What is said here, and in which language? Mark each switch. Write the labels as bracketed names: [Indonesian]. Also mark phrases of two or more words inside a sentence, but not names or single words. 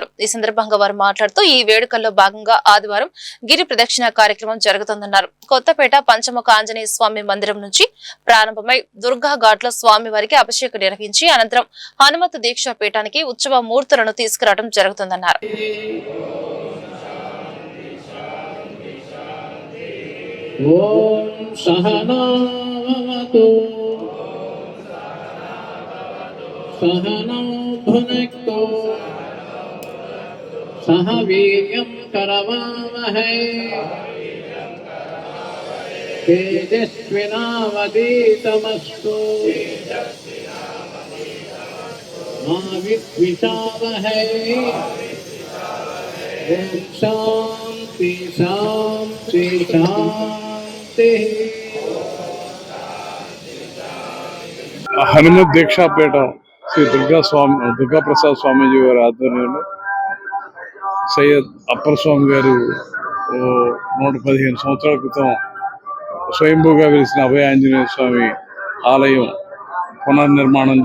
[Telugu] ఈ సందర్భంగా వారు మాట్లాడుతూ ఈ వేడుకల్లో భాగంగా ఆదివారం గిరి ప్రదక్షిణ కార్యక్రమం జరుగుతుందన్నారు. కొత్తపేట పంచముఖ ఆంజనేయ స్వామి మందిరం నుంచి ప్రారంభమై దుర్గా ఘాట్ లో స్వామి వారికి అభిషేకం నిర్వహించి అనంతరం హనుమత్ దీక్షా పీఠానికి ఉత్సవ మూర్తులను తీసుకురావడం జరుగుతుందన్నారు. [Sanskrit] सहनौ भुनक्तु सह वीर्यं करवावहै तेजस्विनावधीतमस्तु मा विद्विषावहै ॐ शान्ति शान्ति शान्तिः. [Telugu] హనుమత్ దీక్షాపీఠం శ్రీ దుర్గా ప్రసాద్ స్వామీజీ వారి ఆధ్వర్యంలో సయ్యద్ అప్పర్ స్వామి గారు 115 సంవత్సరాల క్రితం స్వయంభూగా వెలిసిన అభయ ఆంజనేయ స్వామి ఆలయం పునర్నిర్మాణం